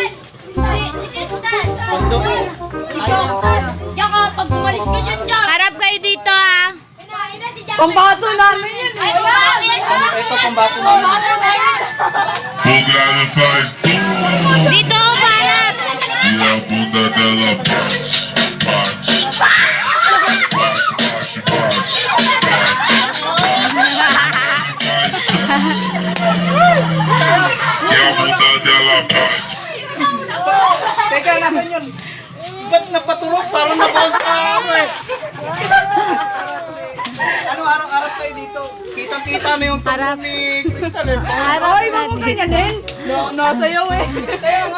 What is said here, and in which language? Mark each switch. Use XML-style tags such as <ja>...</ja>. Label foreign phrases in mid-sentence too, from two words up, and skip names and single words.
<tl>Pagdo. Diyan ka, pag umalis ka dyan, Jack! Harap kayo dito ah. Pambato namin yun! Ay, bakit? Ito pambato namin.</tl> <pt>Bugada faz boom.</pt> <tl>Dito ako harap.</tl> <pt>E a bunda dela bate, bate. Bate, bate, bate. E a bunda dela bate.</pt> <tl>Teka, nasan yun? Ba't napaturok? Parang napawag sa ako eh. Ano, harap-harap tayo dito. Kitang-kita na yung tubo ni Crystal eh. Harap na dito. Nasayaw eh! Kaya nga.</tl>